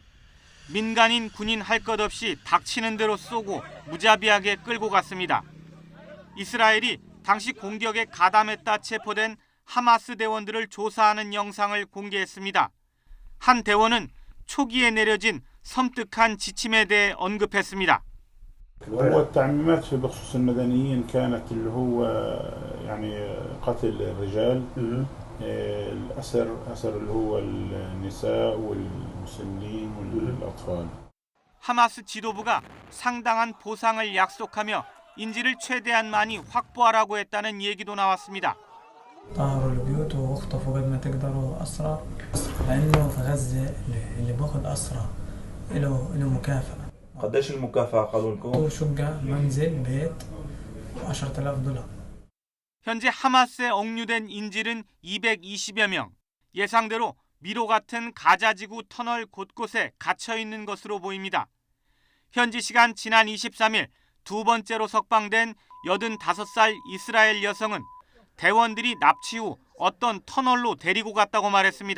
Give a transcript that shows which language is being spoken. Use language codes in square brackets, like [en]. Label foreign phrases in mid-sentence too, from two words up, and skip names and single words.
[ko] 민간인 군인 할 것 없이 닥치는 대로 쏘고 무자비하게 끌고 갔습니다. 이스라엘이 당시 공격에 가담했다 체포된 하마스 대원들을 조사하는 영상을 공개했습니다. 한 대원은 초기에 내려진 섬뜩한 지침에 대해 언급했습니다. [ar] هو التعميمات في بخصوص المدنيين كانت اللي هو يعني قتل الرجال الأسر اللي هو النساء والمسنين والأطفال. [ko] 하마스 지도부가 상당한 보상을 약속하며 인질을 최대한 많이 확보하라고 했다는 얘기도 나왔습니다. [ar] طهروا البيوت واخطفوا قد ما تقدروا أسرى لأنه في غزة اللي باخذ أسرى له مكافأة. قديش المكافأة قالوا لكم؟ 또 شقة منزل بيت $10,000. [ko] 현재 하마스에 억류된 인질은 220여 명. 예상대로 미로 같은 가자지구 터널 곳곳에 갇혀 있는 것으로 보입니다. 현지 시간 지난 23일 두 번째로 석방된 85살 이스라엘 여성은 대원들이 납치 후 어떤 터널로 데리고 갔다고 말했습니다.